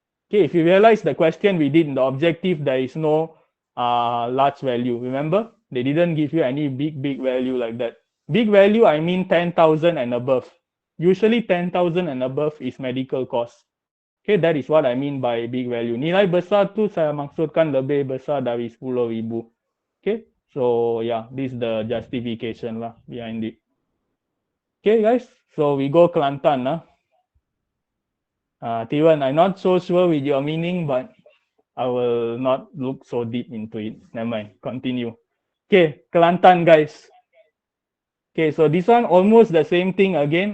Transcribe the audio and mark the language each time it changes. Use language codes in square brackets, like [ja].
[en] Okay, if you realize the question we did in the objective, there is no large value. Remember, they didn't give you any big value like that. Big value, I mean 10,000 and above. Usually 10,000 and above is medical cost. Okay, that is what I mean by big value. [ms] Nilai besar tu saya maksudkan lebih besar dari 10,000. [en] Okay, so yeah, this is the justification lah behind it. Okay, guys, so we go Kelantan. Tiwan, I'm not so sure with your meaning, but I will not look so deep into it. Never mind, continue. Okay, Kelantan, guys. Okay, so this one almost the same thing again.